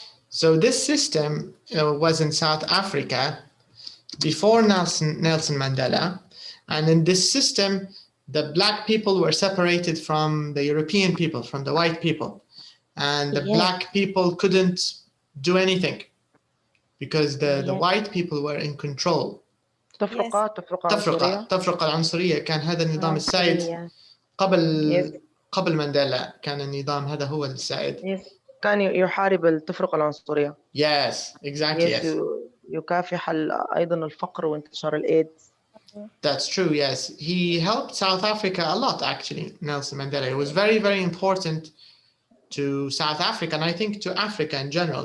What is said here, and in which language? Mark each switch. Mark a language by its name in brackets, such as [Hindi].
[English] So this system was in South Africa before Nelson Mandela, and in this system, the black people were separated from the European people, from the white people, and the black people couldn't do anything because the white people were in control. [Arabic] تفرقة العنصرية كان هذا النظام السائد قبل مانديلا، كان النظام هذا هو السائد. كان يحارب التفرقة العنصرية. [English] Yes, exactly. Yes. [Arabic] يكافح أيضا الفقر وانتشار الإيدز. [English] That's true. Yes, he helped South Africa a lot. Actually, Nelson Mandela. He was very, very important to South Africa, and I think to Africa in general.